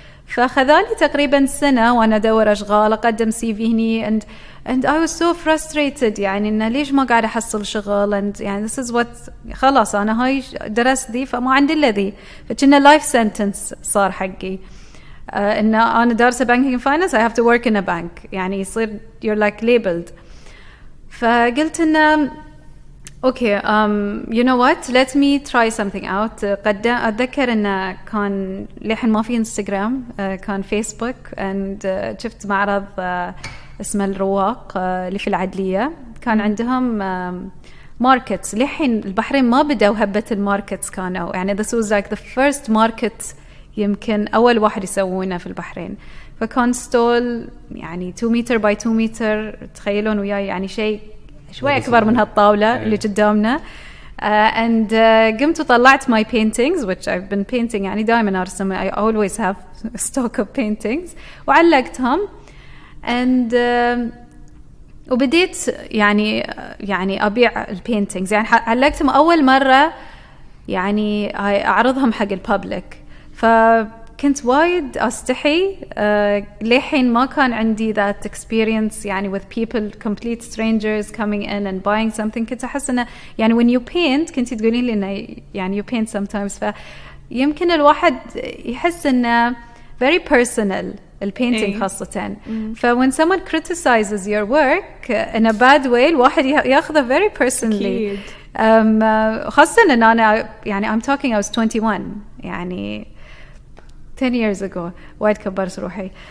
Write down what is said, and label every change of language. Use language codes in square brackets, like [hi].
[ar] فخذالي تقريبا سنة وأنا أدور أشغال أقدم CV هني [en] and I was so frustrated [ar] يعني إنه ليش ما قاعد أحصل شغل and يعني [en] this is what [ar] خلاص أنا هاي درست دي فما عندي الذي فكنا [en] life sentence [ar] صار حقي إن أنا دارسة banking and finance [en] I have to work in a bank [ar] يعني يصير [en] you're like labeled. [ar] فقلت إنه [en] okay you know what let me try something out. [ar] أتذكر إنه كان لحين ما في انستغرام كان فيسبوك and شفت معرض اسمه الرواق اللي في العدلية كان عندهم ماركتس. لحين البحرين ما بدأوا هبة الماركتس كانوا يعني [en] this was like the first market [ar] يمكن أول واحد يسوونه في البحرين. فكان ستول يعني 2 متر by 2 متر تخيلون وياي يعني شيء شوي أكبر من هالطاولة اللي قدامنا and قمت وطلعت my paintings [en] which I've been painting [ar] يعني دائما أرسم [en] I always have stock of paintings [ar] وعلقتهم and وبديت يعني أبيع البينتينجز يعني علقتهم أول مرة يعني أعرضهم حق البابليك. فكنت وايد أستحي لحين ما كان عندي [en] that experience [ar] يعني [en] with people complete strangers coming in and buying something. [ar] كنت أحس إنه يعني [en] when you paint [ar] كنت تقولين لي إنه يعني [en] you paint sometimes [ar] فيمكن الواحد يحس إنه [en] very personal [ar] البينتينج خاصة. [en] when someone criticizes your work in a bad way الواحد ياخذه very personally. [ar] خاصة إن أنا يعني [en] I'm talking I was 21 [ar] يعني [en] 10 years ago [ar] وايد كبرت روحي.